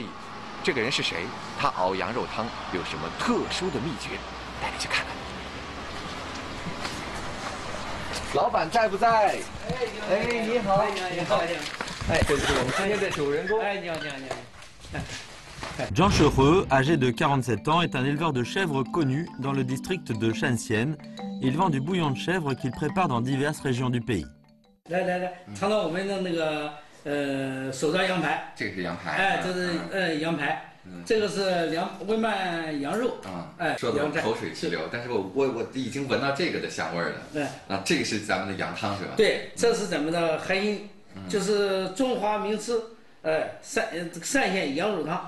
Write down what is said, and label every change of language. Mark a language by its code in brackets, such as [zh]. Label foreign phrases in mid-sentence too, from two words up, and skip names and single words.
[zh] 这个人是谁？他熬羊肉汤有什么特殊的秘诀？带你去看看。老板在不在？哎，你好，你好，哎，这是我们今天的主人公。哎，你好，你好，你好。 [fr] Jean Chereux, âgé de 47 ans, est un éleveur de chèvres connu dans le district de Shanxian. Il vend du bouillon de chèvre qu'il prépare dans diverses régions du pays. [zh] 来，尝尝我们的那个手抓羊排。这个是羊排。哎，这是羊排。这个是温拌羊肉。哎，说的我口水直流，但是我已经闻到这个的香味了。对。啊，这个是咱们的羊汤是吧？对，这是咱们的海饮，就是中华名吃，单县羊肉汤。